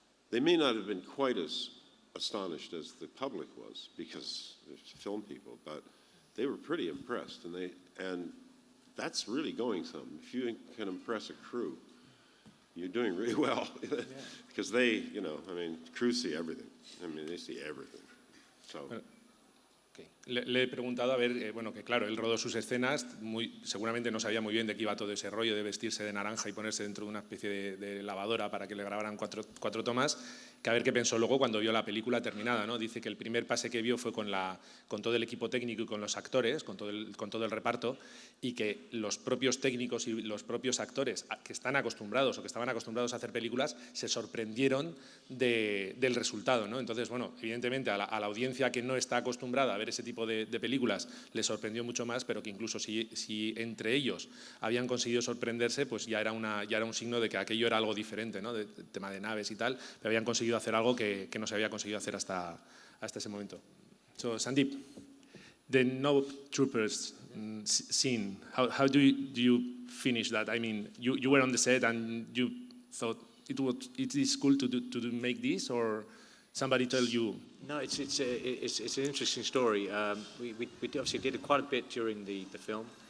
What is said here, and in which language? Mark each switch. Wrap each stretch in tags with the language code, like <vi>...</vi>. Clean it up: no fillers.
<en>They may not have been quite as astonished as the public was, because they're film people, but they were pretty impressed, and that's really going some. If you can impress a crew, you're doing really well, because they, crews see everything. I mean, they see everything. So. Okay.</en> <es>Le he preguntado, a ver, que claro, él rodó sus escenas, seguramente no sabía muy bien de qué iba todo ese rollo de vestirse de naranja y ponerse dentro de una especie de lavadora para que le grabaran cuatro tomas, que a ver qué pensó luego cuando vio la película terminada, ¿no? Dice que el primer pase que vio fue con todo el equipo técnico y con los actores, con todo el reparto, y que los propios técnicos y los propios actores que están acostumbrados o que estaban acostumbrados a hacer películas se sorprendieron del resultado, ¿no? Entonces, evidentemente a la audiencia que no está acostumbrada a ver ese tipo de películas le sorprendió mucho más, pero que incluso si entre ellos habían conseguido sorprenderse, pues ya era un signo de que aquello era algo diferente, ¿no? De tema de naves y tal, pero habían conseguido hacer algo que no se había conseguido hacer hasta ese momento.</es> <en>So, Sandeep, the No Troopers scene, how do you finish that? I mean, you were on the set and you thought it is cool to make this, or somebody told you? No, it's an interesting story. We obviously did quite a bit during the film.</en>